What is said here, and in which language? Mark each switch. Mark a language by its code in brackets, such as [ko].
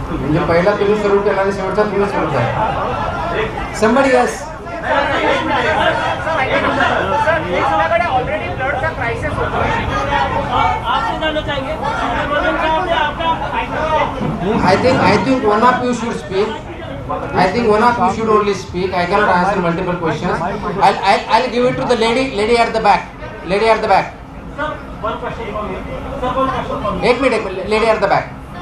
[mr] म्हणजे पहिला तुम्ही सुरू केला आणि शेवटचा तुम्ही सुरू करा. [en] somebody else. [hi] ऑलरेडी ब्लड का क्राइसिस होता है. आपसे जानना चाहेंगे [en] I think one of you should speak. I think one of you should only speak. I cannot answer multiple questions. I'll give it to the lady at the back. Lady at the back. [mr] एक minute, [en] lady at the back.